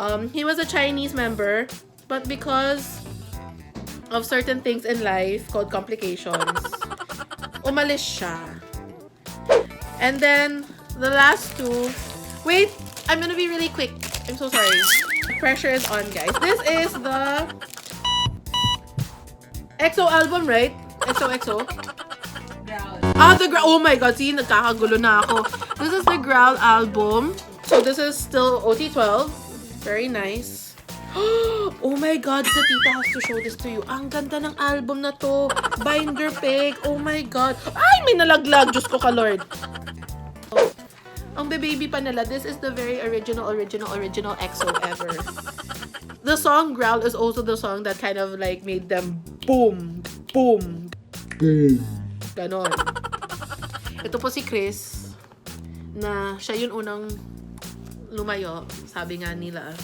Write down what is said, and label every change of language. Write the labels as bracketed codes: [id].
[en] He was a Chinese member, but because of certain things in life called complications, [tl] umalis siya. [en] And then, the last two... Wait, I'm gonna be really quick. I'm so sorry. Pressure is on, guys. This is the EXO album, right? EXO. The Growl. Oh my God, see, [tl] nagkakagulo na ako. [en] This is the Growl album. So this is still OT12. Very nice. Oh my God, the tita has to show this to you. [tl] Ang ganda ng album na to. Binder peg. [en] Oh my God. [tl] Ay, may nalaglag. Diyos ko ka, Lord. Ang baby pa nila, [en] this is the very original EXO ever. The song Growl is also the song that kind of like made them boom. [tl] Ganon. Ito po si Chris, na siya yung unang lumayo, sabi nga nila.